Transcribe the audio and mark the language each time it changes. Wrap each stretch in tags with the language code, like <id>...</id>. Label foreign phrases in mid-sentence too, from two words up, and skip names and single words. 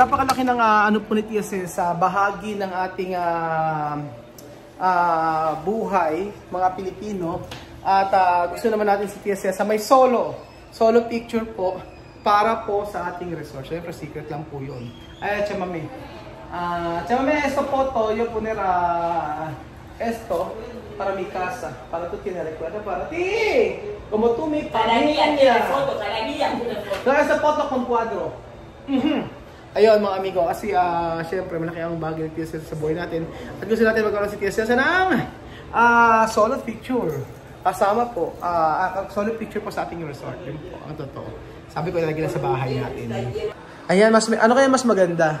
<tl>Napakalaki ng ano po ni Tia Cel sa bahagi ng ating buhay, mga Pilipino. At gusto naman natin si Tia Cel sa may solo picture po para po sa ating resort. Siyempre, secret lang po yun. Ayan, chamame. Chamame,</tl> <es>esto foto, yo poner esto para mi casa. Para tú tienes recuerdo para ti. Como tú mi familia. So, esta foto con cuadro.</es> <tl>Ayun mga amigo, kasi syempre malaki ang bagay ng Tia Cel sa buhay natin. At gusto natin magkaroon si Tia Cel ng solo picture. Kasama po, solo picture po sa ating resort. Yun po, ang totoo. Sabi ko ilagay na sa bahay natin. Ayan, ano kaya mas maganda?</tl>